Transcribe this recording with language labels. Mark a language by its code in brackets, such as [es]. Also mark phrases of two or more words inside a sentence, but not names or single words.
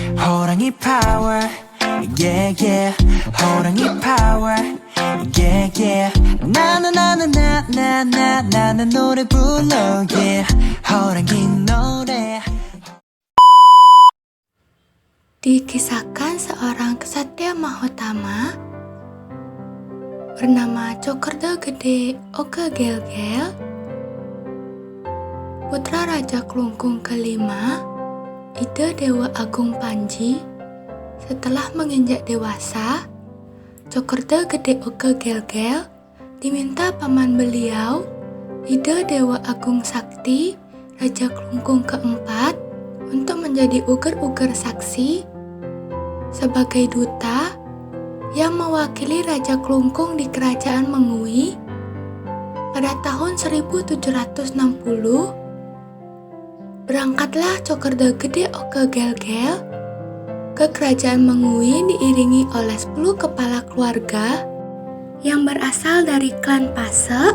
[en] 호랑이 power, yeah yeah. 호랑이 power, yeah yeah. [ko] 나는 노래 불러, yeah. 호랑이 노래. [id] Dikisahkan seorang kesatria mahotama bernama Cokerda Gede Oka Gel-gel, putra Raja Klungkung kelima, Ida Dewa Agung Panji. Setelah menginjak dewasa, Cokerda Gede Oka Gel-gel diminta paman beliau, Ida Dewa Agung Sakti, Raja Klungkung keempat, untuk menjadi uger-uger saksi sebagai duta yang mewakili Raja Klungkung di Kerajaan Mengui. Pada tahun 1760, berangkatlah Cokerda Gede Oka Gel-gel ke Kerajaan Mengui diiringi oleh 10 kepala keluarga yang berasal dari klan Pase.